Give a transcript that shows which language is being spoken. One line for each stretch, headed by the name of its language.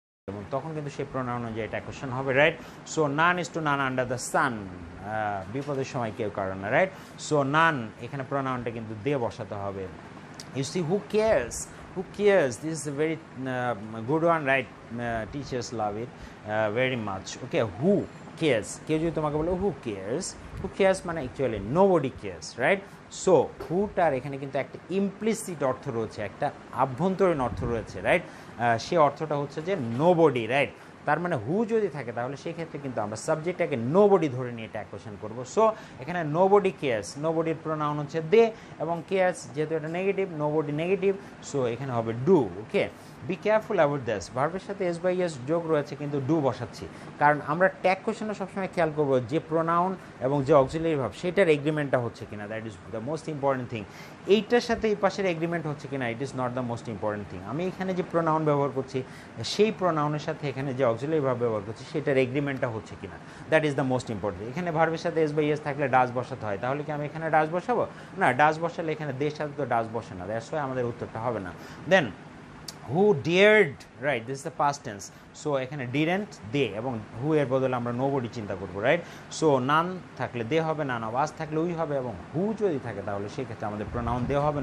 Bangla: এবং তখন কিন্তু সেই প্রোনাউন অনুযায়ী এটা কোশ্চেন হবে, right?
English: so none is to none under the sun,
Bangla: বিপদের সময় কেউ কারণ না, রাইট? সো নান এখানে প্রোনাউনটা কিন্তু দে বসাতে হবে।
English: You see, who cares? Who cares? This is a very good one, right? Teachers love it very much. Okay, who cares?
Bangla: কেউ যদি তোমাকে বলে
English: who cares? Who cares
Bangla: মানে
English: actually nobody cares,
Bangla: right? So whoটার এখানে কিন্তু একটা ইমপ্লিসিট অর্থ রয়েছে, একটা আভ্যন্তরীণ অর্থ রয়েছে, রাইট? সে অর্থটা হচ্ছে যে নোবডি, রাইট? তার মানে হু যদি থাকে তাহলে সেই ক্ষেত্রে কিন্তু আমরা সাবজেক্টটাকে নোবডি ধরে নিয়ে এটা কোশ্চেন করবো। সো এখানে নোবডি কেয়ার্স, নোবডির প্রোনাউন হচ্ছে দে, এবং কেয়ার্স যেহেতু এটা নেগেটিভ, নোবডি নেগেটিভ, সো এখানে হবে do. Okay,
English: Be careful about this.
Bangla: ভার্বের সাথে এস বাই এস যোগ রয়েছে কিন্তু ডু বসাচ্ছি, কারণ আমরা ট্যাগ কোশ্চেনে সবসময় খেয়াল করবো যে প্রোনাউন এবং যে অক্সিলারি ভার্ব সেটার এগ্রিমেন্টটা হচ্ছে কিনা,
English: That is the most important thing.
Bangla: এইটার সাথে এই পাশের এগ্রিমেন্ট হচ্ছে কিনা,
English: It is not the most important thing.
Bangla: আমি এখানে যে প্রোনাউন ব্যবহার করছি সেই প্রোনাউনের সাথে এখানে যে অক্সিলারি ভার্ব ব্যবহার করছি সেটার এগ্রিমেন্টটা হচ্ছে কিনা,
English: That is the most important.
Bangla: এখানে ভার্বের সাথে এস বাই এস থাকলে ডাজ বসাতে হয়, তাহলে কি আমি এখানে ডাজ বসাবো? না, ডাজ বসালে এখানে দের সাথে তো ডাজ বসে না, দ্যাটস ওয়াই আমাদের উত্তরটা হবে না।
English: Then who dared, right? This is the past tense. So
Bangla: এখানে
English: didn't they,
Bangla: এবং who এর বদলে আমরা nobody চিন্তা করব, রাইট? সো none থাকলে they হবে,
English: none of us
Bangla: থাকলে we হবে, এবং who যদি থাকে তাহলে সেই ক্ষেত্রে আমাদের pronoun they হবে।